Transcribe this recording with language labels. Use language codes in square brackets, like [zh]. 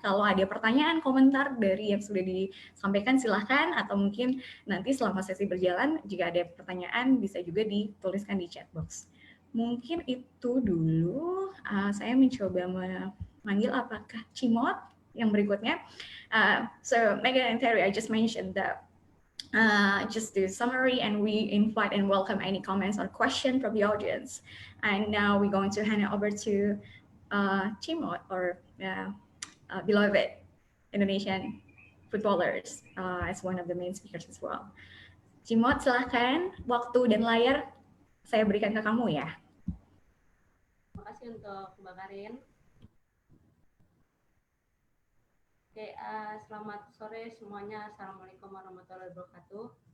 [id] Kalau ada pertanyaan, komentar dari yang sudah disampaikan silahkan, atau mungkin nanti selama sesi berjalan jika ada pertanyaan bisa juga dituliskan di chat box. Mungkin itu dulu. Saya mencoba manggil apakah Cimot yang berikutnya. [en] So Megan and Terry, I just mentioned that just the summary, and we invite and welcome any comments or question from the audience. And now we're going to hand it over to Cimot, or beloved Indonesian footballers, as one of the main speakers as well. [id] Cimot, silahkan, waktu dan layar saya berikan ke kamu ya. Terima kasih untuk Mbak Karin. Oke, selamat sore semuanya. Assalamualaikum warahmatullahi wabarakatuh.